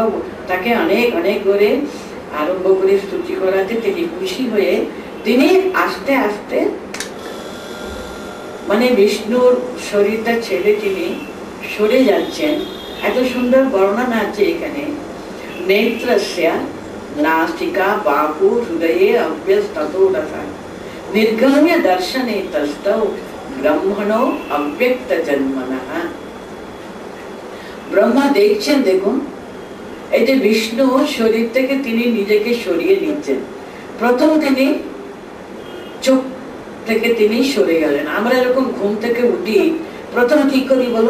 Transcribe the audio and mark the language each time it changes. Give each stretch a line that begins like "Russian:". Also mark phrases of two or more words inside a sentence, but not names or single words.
Bangla: তাকে অনেক অনেক করে আরম্ভ করে স্তুতি করাতে তিনি খুশি হয়ে তিনি আস্তে আস্তে মানে বিষ্ণুর শরীরটা ছেড়ে তিনি সরে যাচ্ছেন। এত সুন্দর বর্ণনা আছে এখানে।
Sanskrit: नेत्रस्य नासिका बाहु हृदये अव्यस्ततो रसा निर्गम्य दर्शने तस्थौ ब्रह्मणो अव्यक्त जन्मनः।
Bangla: ব্রহ্মা দেখছেন, দেখুন এই যে বিষ্ণু শরীর থেকে তিনি নিজেকে সরিয়ে নিচ্ছেন। প্রথম তিনি চোখ থেকে তিনি সরে গেলেন। আমরা এরকম ঘুম থেকে উঠি, প্রথম কি করি বলুন?